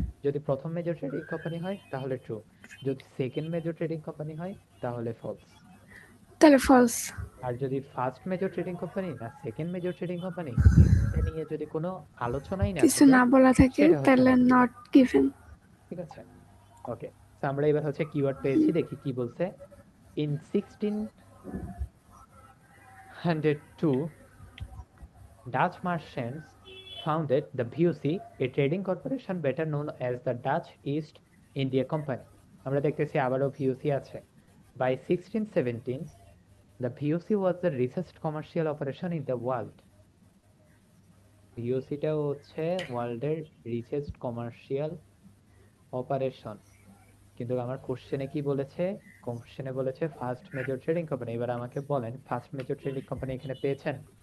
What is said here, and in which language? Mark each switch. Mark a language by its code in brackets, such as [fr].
[bn] যদি প্রথম major trading company হয় তাহলে ট্রু, যদি সেকেন্ড মেজর ট্রেডিং কোম্পানি হয় তাহলে ফলস। তাহলে ফলস। আর যদি ফার্স্ট মেজর ট্রেডিং কোম্পানি না সেকেন্ড মেজর ট্রেডিং কোম্পানি, এটা নিয়ে যদি কোনো আলোচনাই না কিছু থাকে, না বলা থাকে সেটা হচ্ছে তাহলে নট গিভেন। Not given. ঠিক আছে, ওকে। তো আমরা এবার হচ্ছে কিওয়ার্ড পেয়েছি, দেখি কি বলছে। [en] In 1602 Dutch merchants founded the VOC, a trading corporation better known as the Dutch East India Company. [bn] আমরা দেখতেছি আবারও VOC আছে। [en] By 1617, the VOC was the richest commercial operation in the world. [bn] VOC-টা হচ্ছে ওয়ার্ল্ডের রিচেস্ট কমার্শিয়াল অপারেশন। কিন্তু আমার কোশ্চেনে কি বলেছে, কোশ্চেনে বলেছে ফার্স্ট মেজর ট্রেডিং কোম্পানি। এবার আমাকে বলেন ফার্স্ট মেজর ট্রেডিং কোম্পানি এখানে পেয়েছেন?